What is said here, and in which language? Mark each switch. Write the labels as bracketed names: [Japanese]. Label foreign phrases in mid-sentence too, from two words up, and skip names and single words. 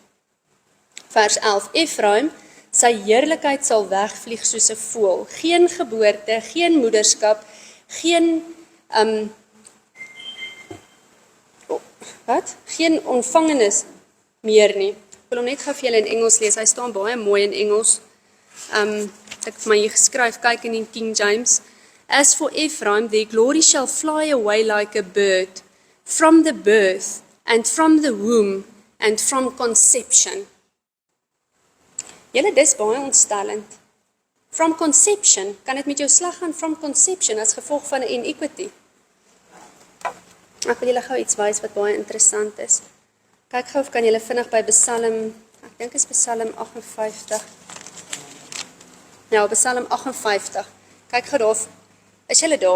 [Afrikaans] Vers 11, Efraim, sy heerlikheid sal wegvlieg soos 'n voël, geen geboorte, geen moederskap, geen geen ontvangenis meer nie. Ek wil hom net gou vir julle in Engels lees, hy staan baie mooi in Engels. Ek het vir my hier geskryf, kyk in die King James. [English] As for Ephraim, their glory shall fly away like a bird, from the birth, and from the womb, and from conception. [Afrikaans] Julle, dis baie ontstellend. [English] From conception, [Afrikaans] kan dit met jou sleg gaan [English] from conception, [Afrikaans] as gevolg van 'n inequity. Ek wil julle gou iets wys wat baie interessant is. Kyk gou of kan julle vinnig by Psalm, ek dink is Psalm 58. Nou, Psalm 58. Kyk gou daar, is julle daar?